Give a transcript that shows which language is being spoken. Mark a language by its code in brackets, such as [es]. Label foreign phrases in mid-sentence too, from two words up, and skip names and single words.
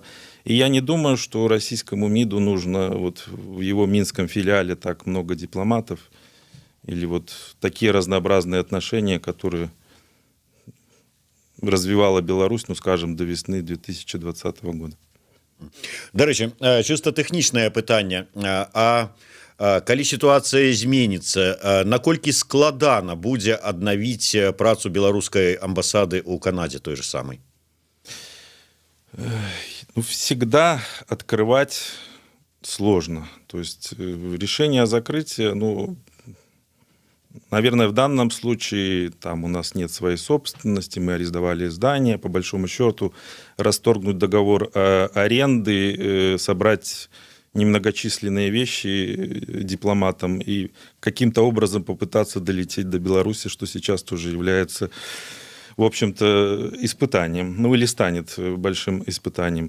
[ru] И я не думаю, что российскому МИДу нужно вот в его минском филиале так много дипломатов или вот такие разнообразные отношения, которые развивала Беларусь, ну, скажем, до весны 2020 года. [be] До рэчы, чыста тэхнічнае пытанне, калі сітуацыя зменіцца, наколькі складана будзе аднавіць працу беларускай амбасады ў Канадзе [ru] той же самой? Ну, всегда открывать сложно. То есть решение о закрытии, ну, наверное, в данном случае там у нас нет своей собственности, мы арендовали здание, по большому счету расторгнуть договор аренды, собрать немногочисленные вещи дипломатам и каким-то образом попытаться долететь до Беларуси, что сейчас тоже является, в общем-то, испытанием, ну или станет большим испытанием.